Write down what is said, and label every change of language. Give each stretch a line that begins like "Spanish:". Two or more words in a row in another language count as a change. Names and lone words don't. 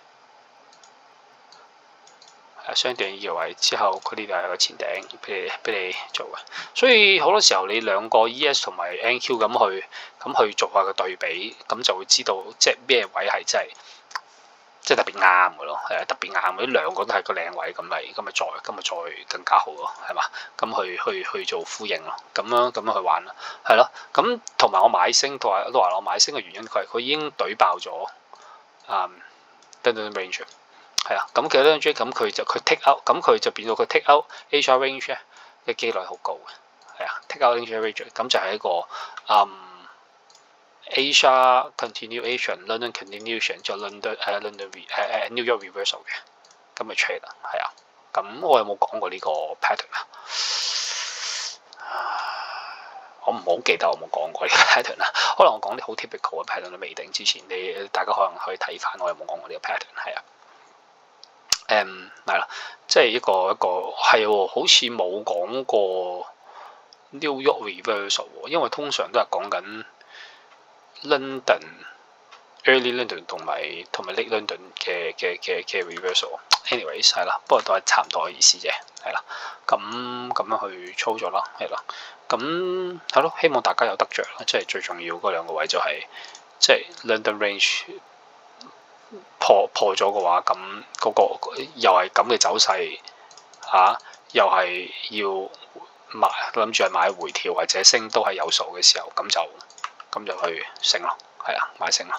Cantonese: 相對呢個位之後，佢呢度係個前頂俾你做嘅，所以好多時候你兩個 ES 同埋 NQ 咁去做下個對比，咁就會知道即係咩位係真係特別啱嘅咯，係啊，特別啱嘅，兩個都係個靚位，咁咪再更加好咯，係嘛？咁去做呼應咯，咁樣去玩咯，係咯，咁同埋我買升都話我買升嘅原因，佢已經懟爆咗range。係啊，咁其實呢張 J 咁佢
English: take out，
Cantonese: 咁佢就變到佢
English: take out Asia range
Cantonese: 咧嘅機率好高嘅，係啊
English: take out Asia range，
Cantonese: 咁就係一個
English: Asia continuation、London continuation
Cantonese: 就
English: London New York reversal
Cantonese: 嘅，咁咪 trade 啦，係啊，咁我有冇講過呢個 pattern 啊？我唔好記得我冇講過呢個 pattern 啦，可能我講啲好 typical 嘅 pattern 都未定之前，大家可能可以睇翻我有冇講過呢個 pattern，係啊。係啦，即係一個係喎，好似冇講過
English: New York reversal
Cantonese: 喎，因為通常都係講緊 London、Early London 同埋 Late London 嘅 reversal。anyways 係啦，不過都係差唔多嘅意思啫，係啦。咁樣去操作啦，係啦。咁係咯，希望大家有得着啦，即係最重要嗰兩個位就係、即係
English: London Range
Cantonese: 破咗嘅話，咁嗰個又係咁嘅走勢嚇，又係要買諗住係買回調或者升都係有數嘅時候，咁就去升咯，係啊，買升咯。